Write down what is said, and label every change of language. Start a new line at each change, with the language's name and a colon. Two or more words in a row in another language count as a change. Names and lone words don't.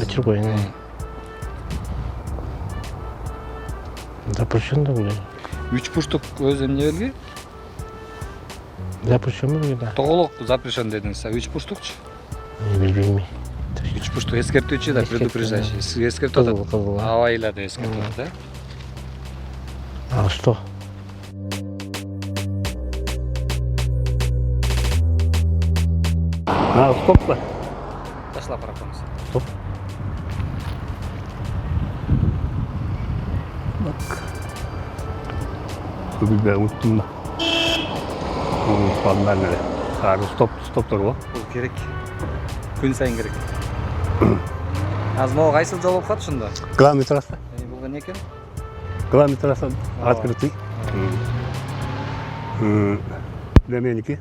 Kyrgyz: Өчүрүп коеюн. Запрещен да бул. 3 бурчтук өзү эмне белги? Запрещен бул да. Тоголок запрещен дедиңиз. 3 бурчтукчу? Билбейм. 3 бурчтук эскертүүчү да, предупреждающий. Сизге эскертип атат. Кызыл. Абайла деп эскертип атат,
Russian: А что?
Kyrgyz: Стоп да. Ташлап барып коюңуз. Стоп. Бүгүнкү уnuttум да. Унутпадым эле. Сары стоптор го. Бул керек. Күн сайын керек. Азыр могу кайсыл жол болуп калат ушунда?
Russian: Главный трасса.
Kyrgyz: Бул эмне экен?
Russian: Главный трасса открытый.
Kyrgyz: Неменики.